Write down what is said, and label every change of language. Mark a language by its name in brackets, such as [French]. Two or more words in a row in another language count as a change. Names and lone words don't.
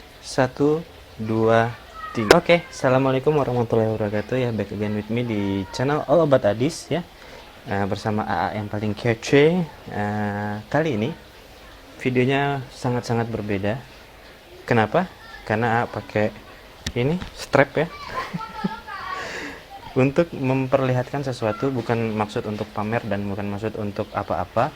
[Indonesian] Satu, dua, tiga. [Arabic] Oke, السلام عليكم ورحمة الله وبركاته ya. [English] Back again with me di channel All About Adis ya. [Indonesian] Bersama AA yang paling kece. Kali ini videonya sangat-sangat berbeda. Kenapa? Karena AA pakai ini strap ya. Untuk memperlihatkan sesuatu, bukan maksud untuk pamer dan bukan maksud untuk apa-apa.